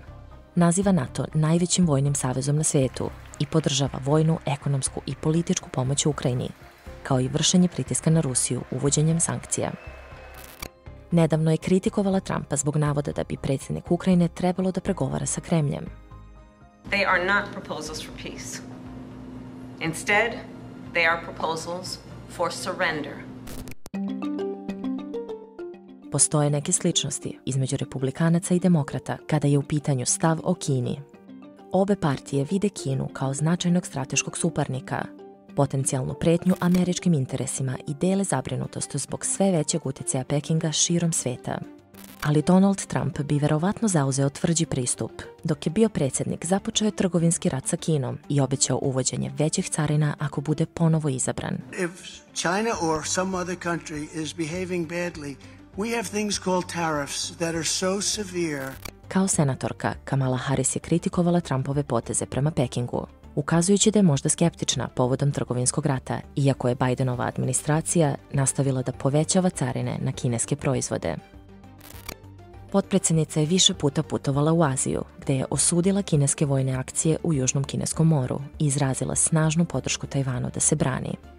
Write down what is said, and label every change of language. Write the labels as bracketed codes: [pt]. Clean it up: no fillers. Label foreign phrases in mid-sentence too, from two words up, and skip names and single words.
[sr] Naziva NATO najvećim vojnim savezom na svijetu i podržava vojnu, ekonomsku i političku pomoć Ukrajini, kao i vršenje pritiska na Rusiju uvođenjem sankcija. Nedavno je kritikovala Trumpa zbog navoda da bi predsjednik Ukrajine trebalo da pregovara sa Kremljem. [en] They are not proposals for peace. Instead, they are proposals for surrender. [sr] Postoje neke sličnosti između republikanaca i demokrata kada je u pitanju stav o Kini. Obe partije vide Kinu kao značajnog strateškog suparnika, potencijalnu pretnju američkim interesima i dele zabrinutost zbog sve većeg utjecaja Pekinga širom sveta. Ali Donald Trump bi verovatno zauzeo tvrđi pristup. Dok je bio predsjednik, započeo je trgovinski rat sa Kinom i obećao uvođenje većih carina ako bude ponovo izabran. [en] If China or some other country is behaving badly, we have things called tariffs that are so severe. [sr] Kao senatorka, Kamala Harris je kritikovala Trumpove poteze prema Pekingu, ukazujući da je možda skeptična povodom trgovinskog rata, iako je Bidenova administracija nastavila da povećava carine na kineske proizvode. Potpredsjednica je više puta putovala u Aziju, gde je osudila kineske vojne akcije u Južnom Kineskom moru i izrazila snažnu podršku Tajvanu da se brani.